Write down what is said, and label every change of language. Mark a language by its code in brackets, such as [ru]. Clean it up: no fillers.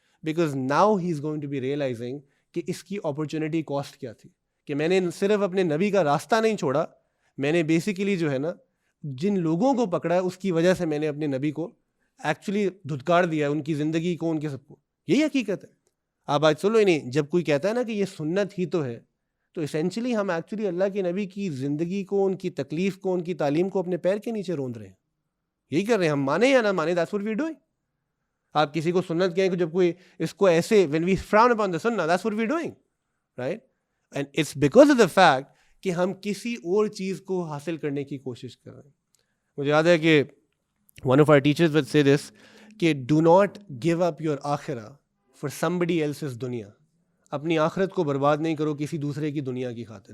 [en] because now he is going to be realising [ur] کہ اس کی opportunity cost کیا تھی، کہ میں نے صرف اپنے نبی کا راستہ نہیں چھوڑا، میں نے بیسیکلی جو ہے نا جن لوگوں کو پکڑا ہے اس کی وجہ سے میں نے اپنے نبی کو ایکچولی دھتکار دیا، ان کی زندگی کو، ان کے سب کو. یہی حقیقت ہے. آپ آج سنو ہی نہیں، جب کوئی کہتا ہے نا کہ یہ سنت ہی تو ہے، تو اسینشلی ہم ایکچولی اللہ کے نبی کی زندگی کو، ان کی تکلیف کو، ان کی تعلیم کو اپنے پیر کے نیچے روند رہے ہیں. یہی کر رہے ہیں ہم، مانے یا نہ مانے، [en] That's what we are doing. [ur] آپ کسی کو سنت کہیں کہ جب کوئی اس کو ایسے [en] when we frown upon the sunnah, that's what we are doing, right? And it's because of the fact [ur] کہ ہم کسی اور چیز کو حاصل کرنے کی کوشش کر رہے ہیں. مجھے یاد ہے کہ [en] one of our teachers would say this کہ do not give up your آخرہ for somebody else's دنیا. [ur] اپنی آخرت کو برباد نہیں کرو کسی دوسرے کی دنیا کی خاطر.